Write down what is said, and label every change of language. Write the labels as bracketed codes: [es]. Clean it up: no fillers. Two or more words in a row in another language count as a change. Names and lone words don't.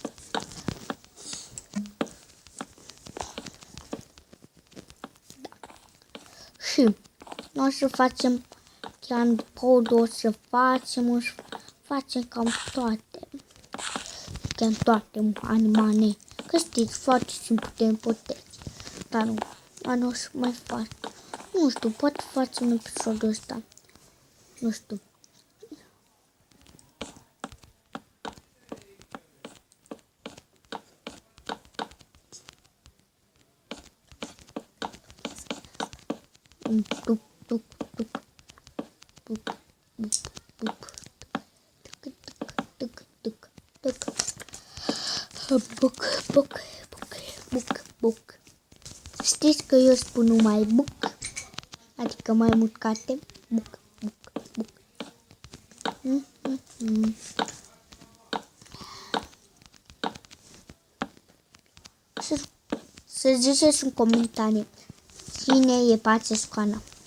[ro] Și noi o să facem chiar pod, o să facem cam toate. Chiar toate animale. Că știți, foarte simplu de împotezi. Dar nu o să mai fac. Nu știu, poate facem episodul ăsta. Nu știu. Tuc, tuc, tuc. Tuc, tuc, tuc. Tuc, tuc, tuc. Buc, buc, buc, buc, buc. Știți că eu spun numai buc, adică mai mult carte. Buc, buc, buc. Să ziceți în comentarii cine e Pațescoana.